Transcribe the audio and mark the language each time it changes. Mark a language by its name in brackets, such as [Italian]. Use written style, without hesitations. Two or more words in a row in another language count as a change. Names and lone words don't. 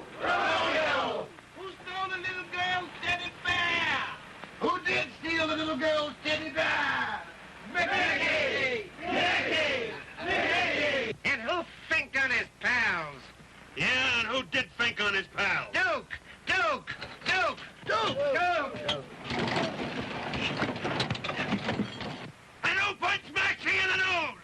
[English] Romeo! Who stole the little girl's teddy bear? Who did steal the little girl's teddy bear? Mickey! Mickey! Mickey! And who finked on his pals? Yeah, and who did fink on his pal? Duke! Duke! Duke! Duke! Duke! And who punched Maxie in the nose?